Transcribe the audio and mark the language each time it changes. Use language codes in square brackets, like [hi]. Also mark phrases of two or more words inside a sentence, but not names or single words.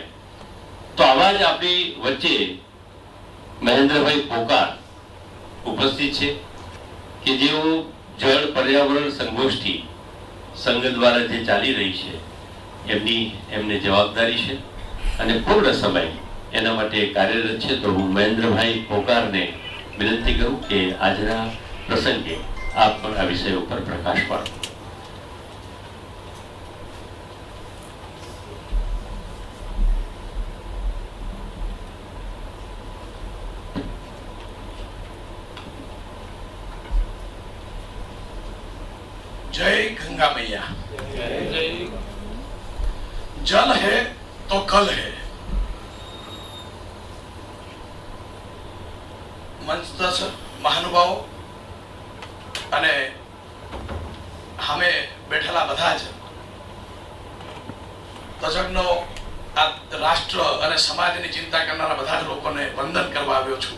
[gu] તો આવા જ આપણી વચ્ચે મહેન્દ્રભાઈ પોકાર ઉપસ્થિત છે કે જેઓ જળ પર્યાવરણ સંગોષ્ઠી સંઘ દ્વારા જે ચાલી રહી છે એમને જવાબદારી છે અને પૂર્ણ સમય એના માટે કાર્યરત છે. તો હું મહેન્દ્રભાઈ પોકારને વિનંતી કરું કે આજના પ્રસંગે આપ પણ આ વિષય ઉપર પ્રકાશ પાડો. [hi] जय गंगा मैया। जल है तो कल है। [gu] મંચસ્થ મહાનુભાવો અને સામે બેઠેલા બધા જ તજજ્ઞો, આ રાષ્ટ્ર અને સમાજની ચિંતા કરનારા બધા જ લોકોને વંદન કરવા આવ્યો છું.